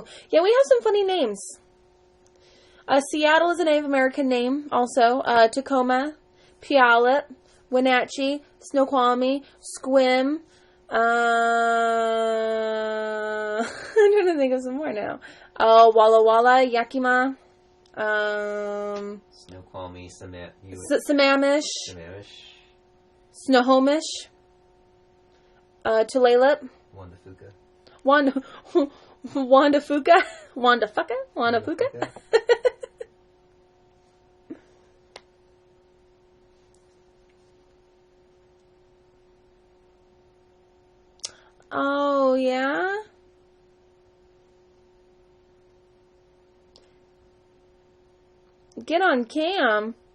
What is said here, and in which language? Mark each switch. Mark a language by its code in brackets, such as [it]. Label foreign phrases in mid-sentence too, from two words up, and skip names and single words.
[en] Yeah, we have some funny names. Seattle is a Native American name also. Tacoma, Puyallup, Wenatchee, Snoqualmie, Sequim. I'm trying to think of some more now. Walla Walla, Yakima. Snoqualmie, Sammamish. Snohomish. Tulalip. Wanda Fuka? Wanda Fuka? Wanda Fuka? Oh, yeah? Get on cam.